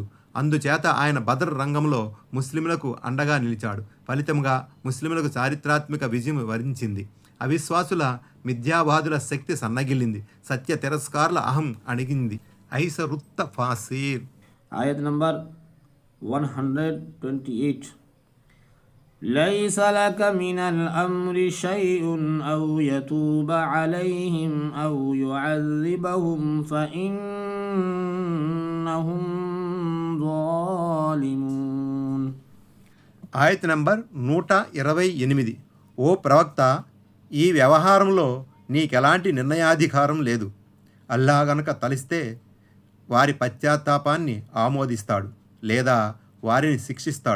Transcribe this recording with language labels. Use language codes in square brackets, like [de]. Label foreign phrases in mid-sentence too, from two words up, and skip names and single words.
[te] అందుచేత ఆయన బదర్ రంగంలో ముస్లింలకు అండగా నిలిచాడు. ఫలితంగా ముస్లింలకు చారిత్రాత్మక విజయం వరించింది. అవిశ్వాసుల మిథ్యావాదుల శక్తి సన్నగిల్లింది. సత్య తిరస్కారుల అహం అణిగింది. ఐసరుత్త ఫాసీర్. ఆయత్ నంబర్ 128. [ar] ليس لك من الأمر شيء أو يتوب عليهم أو يعذبهم فإنهم ظالمون. [te] ఆయత్ నంబర్ 128. ఓ ప్రవక్త, ఈ వ్యవహారంలో నీకెలాంటి నిర్ణయాధికారం లేదు. అల్లాహ్ గనక తలిస్తే వారి పశ్చాత్తాపాన్ని ఆమోదిస్తాడు లేదా వారిని శిక్షిస్తాడు.